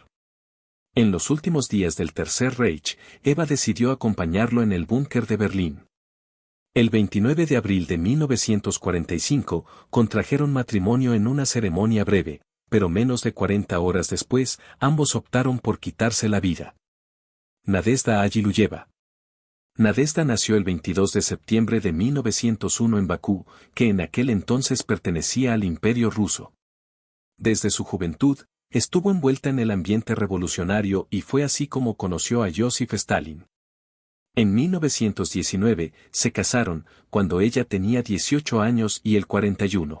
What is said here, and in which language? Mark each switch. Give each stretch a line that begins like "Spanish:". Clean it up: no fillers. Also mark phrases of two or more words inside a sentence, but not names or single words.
Spanish: En los últimos días del Tercer Reich, Eva decidió acompañarlo en el búnker de Berlín. El 29 de abril de 1945, contrajeron matrimonio en una ceremonia breve, pero menos de 40 horas después, ambos optaron por quitarse la vida. Nadezhda Agiluyeva. Nadezhda nació el 22 de septiembre de 1901 en Bakú, que en aquel entonces pertenecía al Imperio ruso. Desde su juventud, estuvo envuelta en el ambiente revolucionario y fue así como conoció a Joseph Stalin. En 1919, se casaron, cuando ella tenía 18 años y él 41.